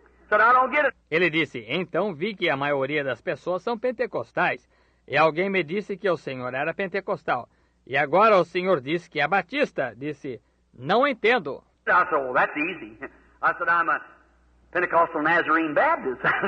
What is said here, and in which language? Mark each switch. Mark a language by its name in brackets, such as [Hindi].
[English] Said, I don't get it. [Portuguese] Ele disse, então vi que a maioria das pessoas são pentecostais. E alguém me disse que o senhor era pentecostal. E agora o senhor disse que é batista. Disse, não entendo. [English] I said, well, that's easy. I said, I'm a Pentecostal Nazarene Baptist.